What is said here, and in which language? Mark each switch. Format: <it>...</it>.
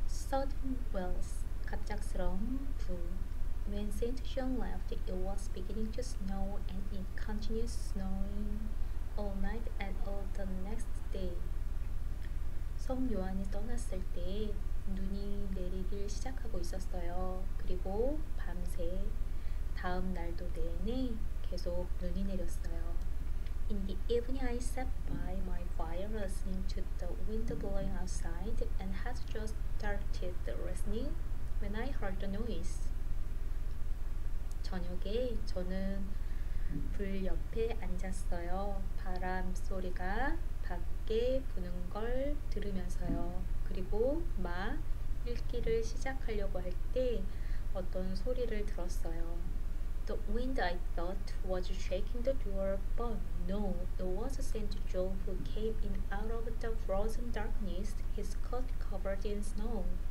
<en>sudden wells,</en> <ko>갑작스러운 부.</ko> <en>When Saint John left, it was beginning to snow and it continued snowing all night and all the next day.</en> <ko>성 요한이 떠났을 때 눈이 내리기 시작하고 있었어요. 그리고 밤새 다음 날도 내내 계속 눈이 내렸어요.</ko> <en>In the evening, I sat by my fire listening to the wind blowing outside and had just started listening when I heard the noise.</en> <ko>저녁에 저는 불 옆에 앉았어요. 바람 소리가 밖에 부는 걸 들으면서요. 그리고 막 읽기를 시작하려고 할 때 어떤 소리를 들었어요.</ko> <en>The wind I thought was shaking the door, but no, it was Saint John who came in out of the frozen darkness, his coat covered in snow.</en>